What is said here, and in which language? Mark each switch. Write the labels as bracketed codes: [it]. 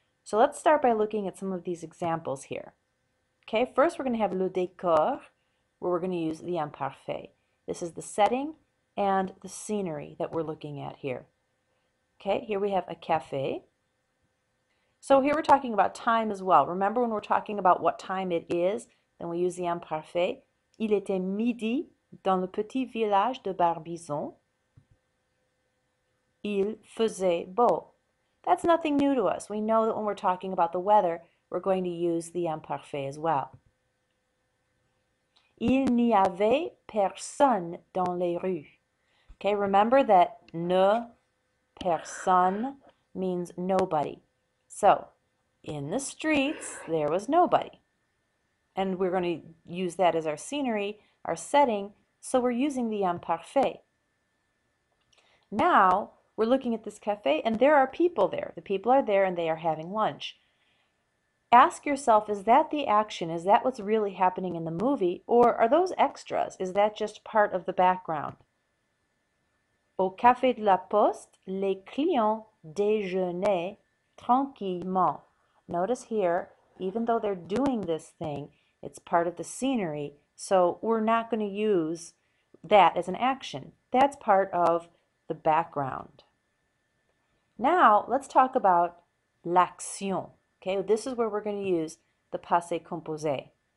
[en] So let's start by looking at some of these examples here. Okay, first we're going to have le décor, where we're going to use the imparfait. This is the setting and the scenery that we're looking at here. Okay, here we have a café. So here we're talking about time as well. Remember when we're talking about what time it is, then we use the imparfait. [fr] Il était midi dans le petit village de Barbizon. Il faisait beau. [en] That's nothing new to us. We know that when we're talking about the weather, we're going to use the imparfait as well. [fr] Il n'y avait personne dans les rues. [en] Okay, remember that ne personne means nobody. So, in the streets, there was nobody. And we're going to use that as our scenery, our setting, so we're using the imparfait. Now, we're looking at this cafe, and there are people there. The people are there, and they are having lunch. Ask yourself, is that the action? Is that what's really happening in the movie? Or are those extras? Is that just part of the background? [fr] Au café de la Poste, les clients déjeunaient tranquillement. [en] Notice here, even though they're doing this thing, it's part of the scenery, so we're not going to use that as an action. That's part of the background. Now, let's talk about l'action. Okay, this is where we're going to use the passé composé.